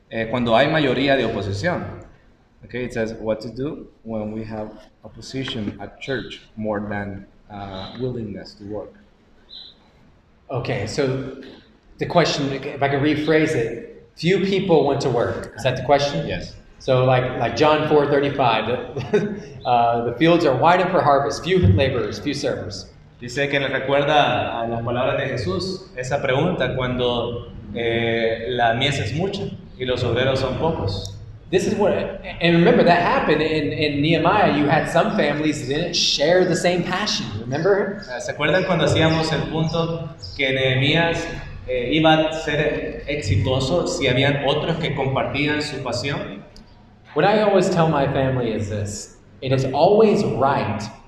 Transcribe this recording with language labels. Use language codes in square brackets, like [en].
[es] Cuando hay mayoría de oposición. [en] Okay, it says what to do when we have opposition at church more than willingness to work. Okay, so the question, if I can rephrase it, few people want to work. Is that the question? Yes. So like John 4:35, the fields are widened for harvest, few laborers, few servers. [es] Dice que le recuerda a las palabras de Jesús esa pregunta cuando la mies es mucha y los obreros son pocos. [en] This is what, and remember that happened in Nehemiah. You had some families that didn't share the same passion. Remember? [es] ¿Se acuerdan cuando hacíamos el punto que Nehemías iba a ser exitoso si habían otros que compartían su pasión? [en] What I always tell my family is this: it is always right